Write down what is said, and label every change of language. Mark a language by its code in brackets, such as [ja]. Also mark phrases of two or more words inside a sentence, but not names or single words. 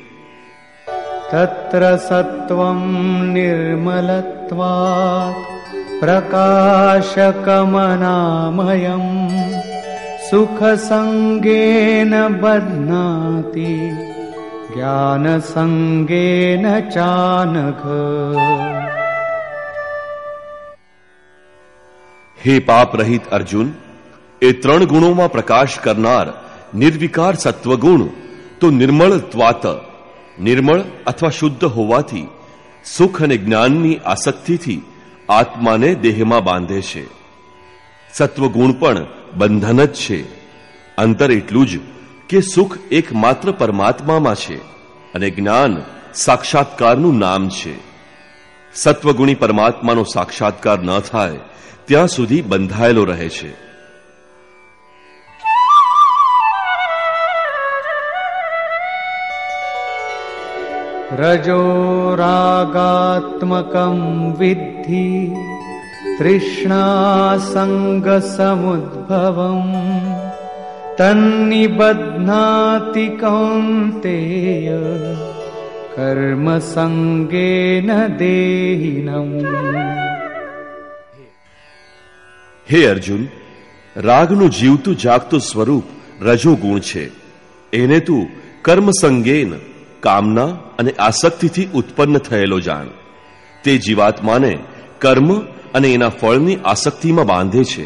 [sa] तत्र सत्वं निर्मलत्वात् प्रकाशकमनामयम् सुखसंगेन बध्नाति ज्ञानसंगेन चानघ. [gu] હે પાપ રહિત અર્જુન, એ 3 ગુણોમાં પ્રકાશ કરનાર નિર્વિકાર સત્વગુણ તો નિર્મળત્વાત, નિર્મળ અથવા શુદ્ધ હોવાથી સુખ અને જ્ઞાનની આસક્તિથી આત્માને દેહમાં બાંધે છે. સત્વગુણ પણ બંધન જ છે. અંતર એટલું જ કે સુખ એકમાત્ર પરમાત્મામાં છે અને જ્ઞાન સાક્ષાત્કારનું નામ છે. સત્વગુણી પરમાત્માનો સાક્ષાત્કાર ન થાય ત્યાં સુધી બંધાયેલો રહે છે. [sa] रजो रागात्मकं विद्धि तृष्णा संग समुद्भवम् तन्निबध्नाति कौन्तेय कर्म संगेन देहिनम्. [gu] હે અર્જુન, રાગનું જીવતું જાગતું સ્વરૂપ રજો ગુણ છે. એને તું [sa] कर्म संगेन, [gu] કામના અને આસક્તિથી ઉત્પન્ન થયેલો જાણ. તે જીવાત્માને કર્મ અને એના ફળની આસક્તિમાં બાંધે છે.